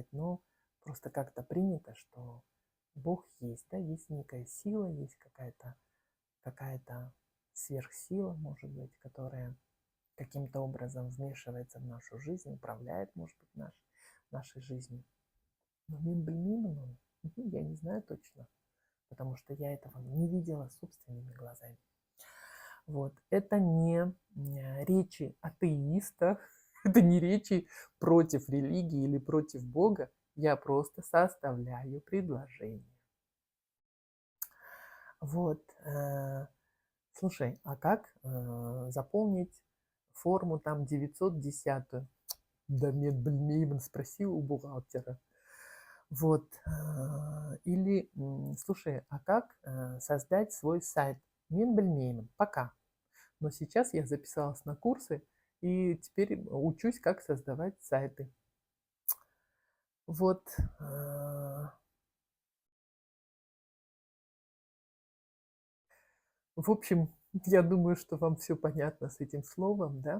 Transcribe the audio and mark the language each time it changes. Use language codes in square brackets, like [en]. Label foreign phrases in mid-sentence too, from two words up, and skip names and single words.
[ru] Но просто как-то принято, что Бог есть, да, есть некая сила, есть какая-то сверхсила, может быть, которая каким-то образом вмешивается в нашу жизнь, управляет, может быть, нашей жизнью. [kk] Но мен білмеймін, [ru] я не знаю точно, потому что я этого не видела собственными глазами. Вот. Это не речи атеистов, это не речи против религии или против Бога. Я просто составляю предложение. Вот. Слушай, а как заполнить форму там 910-ю? Да нет, блин, спросил у бухгалтера. Вот. Или, слушай, а как создать свой сайт? [kk] Мен білмеймін, [ru] пока. Но сейчас я записалась на курсы и теперь учусь, как создавать сайты. Вот. В общем, я думаю, что вам все понятно с этим словом, да?